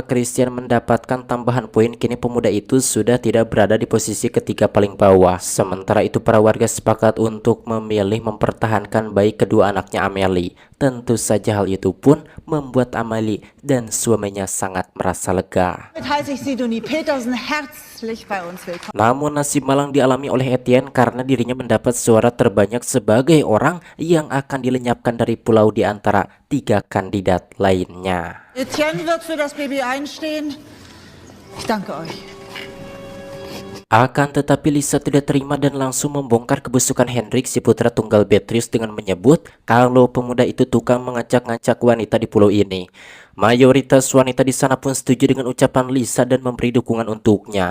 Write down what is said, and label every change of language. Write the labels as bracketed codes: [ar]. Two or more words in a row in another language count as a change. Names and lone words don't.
[id] Christian mendapatkan tambahan poin. Kini pemuda itu sudah tidak berada di posisi ketiga paling bawah. Sementara itu para warga sepakat untuk memilih mempertahankan baik kedua anaknya Amelie. Tentu saja hal itu pun membuat Amelie dan suaminya sangat merasa lega. [de] Damit heiße ich Sidonie Petersen herzlich bei uns willkommen. [id] Namun nasib malang dialami oleh Etienne karena dirinya mendapat suara terbanyak sebagai orang yang akan dilenyapkan dari pulau di antara 3 kandidat lainnya. [de] Etienne wird für das Baby einstehen. Ich danke euch. [id] Akan tetapi Lisa tidak terima dan langsung membongkar kebusukan Henrik, si putra tunggal Beatrice, dengan menyebut kalau pemuda itu tukang mengacak-ngacak wanita di pulau ini. Mayoritas wanita di sana pun setuju dengan ucapan Lisa dan memberi dukungan untuknya.